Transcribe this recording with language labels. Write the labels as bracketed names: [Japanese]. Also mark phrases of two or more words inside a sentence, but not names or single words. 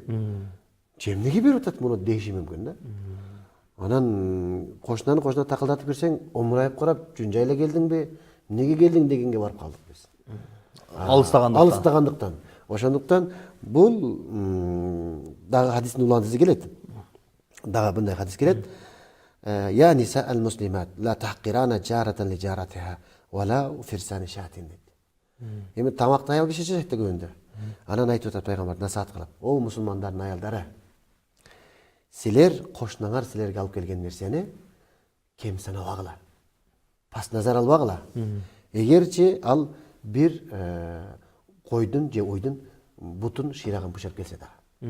[Kyrgyz] Же эмнеге берип атат муну дейиши мүмкүн да. Анан кошуна такылдатып берсең, омурайып карап, жөн жайла келдиңби? Эмнеге келдиң дегенге барып калдык биз. Алыстагандыктан. Ошондуктан бул дагы хадистин уландысы келет. Дагы мындай хадис келет. [Arabic] يا نساء المسلمات لا تحقرن جارة لجارتها ولو فرسن شاة. [Kyrgyz] Эми тамакты аял киши жешет дегенде. Анан айтып атат пайгамбар насаат кылып: "О мусулмандардын аялдары, силер кошунаңар силерге алып келген нерсени кем санабагыла. Пас назар албагыла. Эгерчи ал бир койдун же уйдун бутун шыйрагын бышырып келсе да.